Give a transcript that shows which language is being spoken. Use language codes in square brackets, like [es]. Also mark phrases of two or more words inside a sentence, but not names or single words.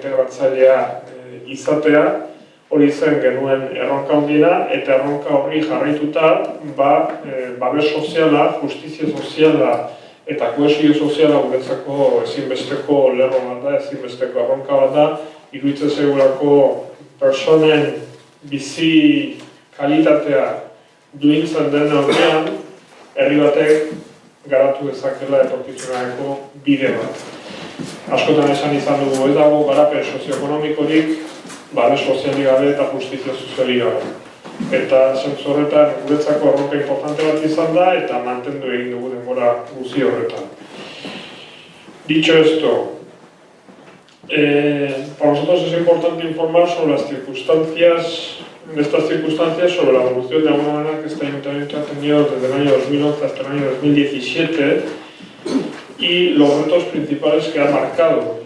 [eu] integratzailea izatea, hori zen genuen erronka handiena, eta erronka horri jarraituta, babes soziala, justizia soziala eta kohesio soziala guretzako ezinbesteko lerro bat da, ezinbesteko erronka bat da, iruditzen zaigulako personen bizi kalitatea duintzen den neurrian, herri batek garatu dezakela etorkizunarako bide bat. Askotan esan izan dugu, ez dago garapen sozioekonomikorik, babes sozialik gabe eta justizia sozialik gabe. Eta zentzu horretan guretzako erronka importante bat izan da eta mantendu egin dugu denbora guzti horretan. [es] Dicho esto, para nosotros es importante informar sobre las circunstancias, en estas circunstancias, sobre la evolución de alguna manera que este ayuntamiento ha tenido desde el año 2011 hasta el año 2017 y los retos principales que ha marcado.